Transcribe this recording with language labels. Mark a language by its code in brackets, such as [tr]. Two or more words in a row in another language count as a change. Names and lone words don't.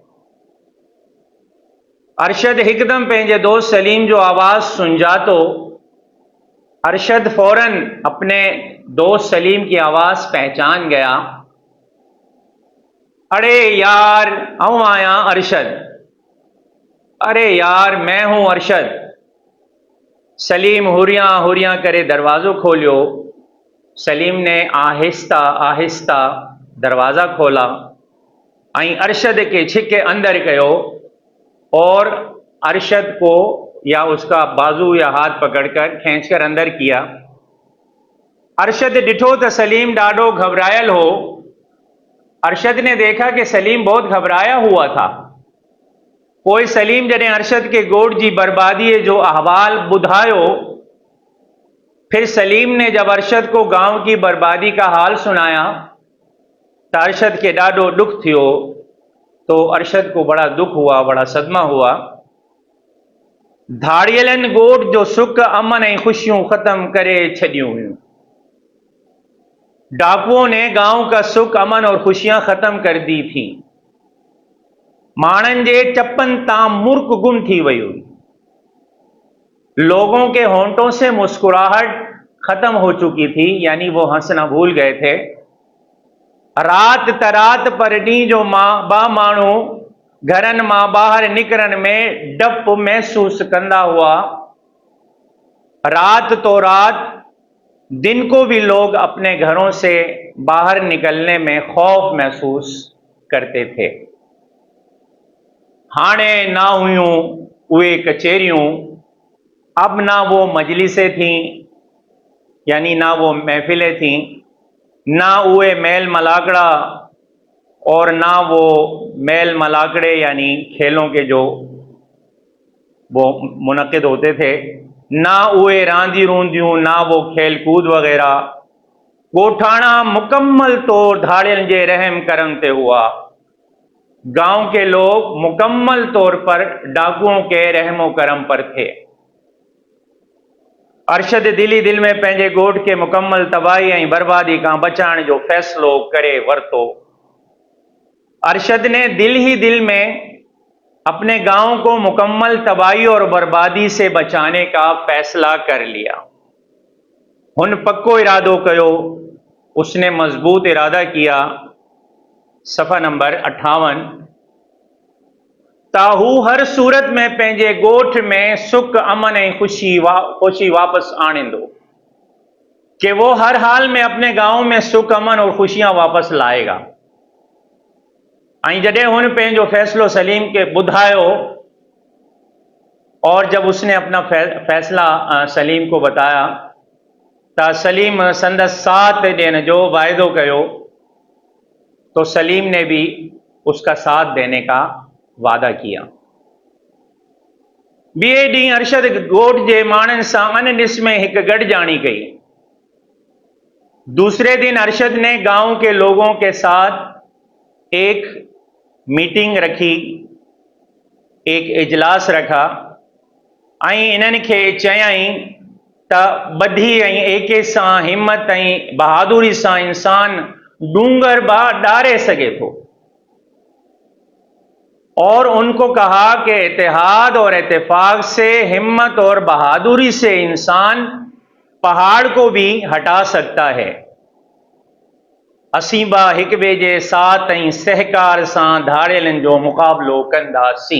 [sd] अरशद एकदम पंहिंजे दोस्त सलीम जो आवाज सुन जातो। [ur] ارشد فوراً اپنے دوست سلیم کی آواز پہچان گیا. [sd] अरे यार, आऊं आया अरशद। [ur] ارے یار، میں ہوں ارشد. [sd] सलीम हुरियां हुरियां करे दरवाजो खोलियो। [ur] سلیم نے آہستہ آہستہ دروازہ کھولا [sd] ऐं अरशद के छिके अंदर कयो [ur] اور ارشد کو یا اس کا بازو یا ہاتھ پکڑکر کھینچ کر اندر کیا. [sd] अरशद डिठो तो सलीम डाढो घबरायल हो। [ur] ارشد نے دیکھا کہ سلیم بہت گھبرایا ہوا تھا. [sd] कोई सलीम जॾहिं अरशद के ॻोठ जी बर्बादी जो अहवाल ॿुधायो, [ur] پھر سلیم نے جب ارشد کو گاؤں کی بربادی کا حال سنایا [sd] तो अरशद के डाढो दुख थियो। [ur] تو ارشد کو بڑا دکھ ہوا، بڑا صدمہ ہوا. [sd] धाड़ियलन ॻोठ जो सुख अमन ऐं ख़ुशियूं ख़त्म करे छॾियूं हुयूं। [ur] ڈاکوؤں نے گاؤں کا سکھ، امن اور خوشیاں ختم کر دی تھی. [sd] माणन जे चपन तां मुर्क गुम थी वई हुई। [ur] لوگوں کے ہونٹوں سے مسکراہٹ ختم ہو چکی تھی، یعنی وہ ہنسنا بھول گئے تھے. [sd] रात तरात पर ॾींहुं जो बा माण्हू घरन मां ॿाहिरि निकिरण में डप महसूस कंदा हुआ। [ur] رات تو رات، دن کو بھی لوگ اپنے گھروں سے باہر نکلنے میں خوف محسوس کرتے تھے. [sd] हाणे ना हुयूं उहे कचेरियूं, [ur] اب نہ وہ مجلسیں تھیں، یعنی نہ وہ محفلیں تھیں, [sd] ना उहे मेल मलाकड़ा [ur] اور نہ وہ میل ملاکڑے یعنی کھیلوں کے جو وہ منعقد ہوتے تھے, [sd] ना उहे रांदी रूंदियूं, [ur] نہ وہ کھیل کود وغیرہ. [sd] ॻोठाणा मुकम्मल तौर धाड़ियन जे रहम करम ते हुआ। [ur] گاؤں کے لوگ مکمل طور پر ڈاکوؤں کے رحم و کرم پر تھے. [sd] अरशद दिली दिल में पंहिंजे ॻोठ के मुकम्मल तबाही ऐं बर्बादी का बचाइण जो फ़ैसिलो करे वरितो। [ur] ارشد نے دل ہی دل میں اپنے گاؤں کو مکمل تباہی اور بربادی سے بچانے کا فیصلہ کر لیا. [sd] हुन पक्को इरादो कयो, [ur] اس نے مضبوط ارادہ کیا. [sd] सफ़ा नंबर 58। ताहू हर सूरत में पंहिंजे ॻोठ में सुख, अमन ऐं खुशी वापस आणींदो, [ur] کہ وہ ہر حال میں اپنے گاؤں میں سکھ، امن اور خوشیاں واپس لائے گا. [sd] जॾहिं हुन पंहिंजो फैसलो सलीम के ॿुधायो [ur] اور جب اس نے اپنا فیصلہ سلیم کو بتایا, [sd] तो सलीम संदस साथ ॾियण जो वाइदो कयो, [ur] تو سلیم نے بھی اس کا ساتھ دینے کا وعدہ کیا. [sd] ॿिए ॾींहुं अरशद ॻोठ जे माण्हुनि सां अनॾिस में हिक गॾिजाणी कई। [ur] دوسرے دن ارشد نے گاؤں کے لوگوں کے ساتھ ایک میٹنگ رکھی، ایک اجلاس رکھا [sd] ऐं इन्हनि खे चयाईं त ॿधी ऐं एके सां, हिम्मत ऐं बहादुरी सां इंसान डूंगर ॾारे सके थो। [ur] اور ان کو کہا کہ اتحاد اور اتفاق سے، ہمت اور بہادری سے انسان پہاڑ کو بھی ہٹا سکتا ہے. [sd] असीं बा हिक ॿिए जे साथ ऐं सहकार सां धाड़ियलनि जो मुक़ाबलो कंदासीं।